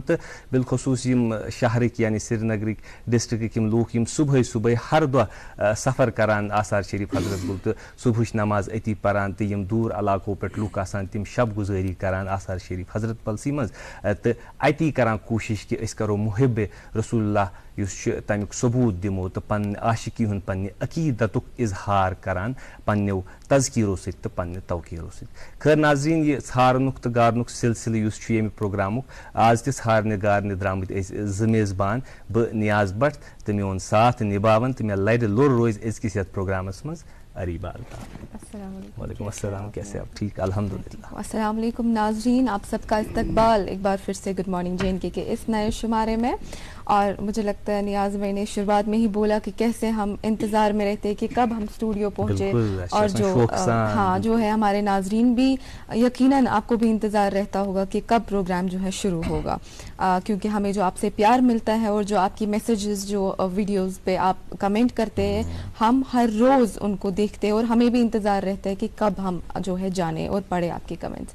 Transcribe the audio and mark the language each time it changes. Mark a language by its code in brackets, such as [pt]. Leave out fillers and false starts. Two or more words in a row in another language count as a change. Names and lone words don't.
[ks] تہٕ بالخصوٗص یِم شہرٕکۍ یعنی سرینگرٕکۍ ڈسٹرکٕکۍ یِم لوٗکھ یِم صُبحٲے صُبحٲے ہر دۄہ سفر کران آثار شریٖف حضرت بل تہٕ صبحٕچ نماز أتی پران، تہٕ یِم دوٗر علاقو پٮ۪ٹھ لُکھ آسان تِم شب گُزٲری کران آثار شریٖف حضرت بلسٕے منٛز، تہٕ اتی کران کوٗشش کہِ أسۍ کرو محب رسول اللہ یُس چھُ تمیُک ثبوٗت دِمو تہٕ پننہِ عاشقی ہُنٛد پننہِ عقیٖدتُک اظہار کران پننیو تذکیٖرو سۭتۍ تہٕ پننہِ توقیٖرو سۭتۍ. خٲر ناظریٖن، یہِ ژھارنُک تہٕ گارنُک سلسلہٕ یُس چھُ ییٚمہِ پروگرامُک، آز تہِ ژھارنہِ گارنہِ درٛامٕتۍ أسۍ 2 میزبان، بہٕ نیاز بٹ تہٕ میون ساتھ نِباوان تہٕ مےٚ لرِ لوٚر روزِ أزکِس یتھ پروگرامس منٛز اریبا الطاف. [ur] وعلیکم السلام، کیسے آپ؟ ٹھیک [ar] الحمد للہ. [ur] السلام علیکم ناظرین، آپ سب کا استقبال ایک بار پھر سے گڈ مارننگ جے اینڈ کے اس نئے شمارے میں. اور مجھے لگتا ہے نیاز بھائی نے شروعات میں ہی بولا کہ کیسے ہم انتظار میں رہتے کہ کب ہم اسٹوڈیو پہنچے، اور جو ہے ہمارے ناظرین بھی یقیناً آپ کو بھی انتظار رہتا ہوگا کہ کب پروگرام جو ہے شروع ہوگا، کیونکہ ہمیں جو آپ سے پیار ملتا ہے اور جو آپ کی میسیجز جو ویڈیوز پہ آپ کمنٹ کرتے ہیں، ہم ہر روز ان کو دیکھتے ہیں اور ہمیں بھی انتظار رہتا ہے کہ کب ہم جو ہے جانیں اور پڑھیں آپ کے کمنٹس.